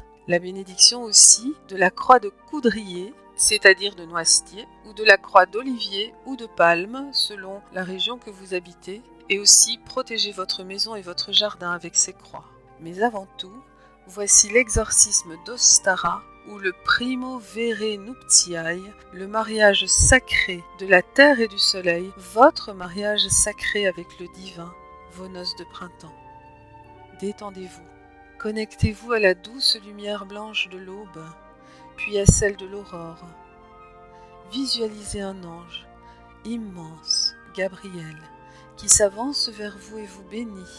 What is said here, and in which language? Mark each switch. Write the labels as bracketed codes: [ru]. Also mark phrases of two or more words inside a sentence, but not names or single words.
[fr] La bénédiction aussi de la croix de coudrier, c'est-à-dire de noisetier, ou de la croix d'olivier ou de palme, selon la région que vous habitez, et aussi protégez votre maison et votre jardin avec ces croix. Mais avant tout, voici l'exorcisme d'Ostara, ou le [la] primo vere nuptiae, [fr] le mariage sacré de la terre et du soleil, votre mariage sacré avec le divin, vos noces de printemps. Détendez-vous, connectez-vous à la douce lumière blanche de l'aube, puis à celle de l'aurore. Visualisez un ange, immense, Gabriel, qui s'avance vers vous et vous bénit.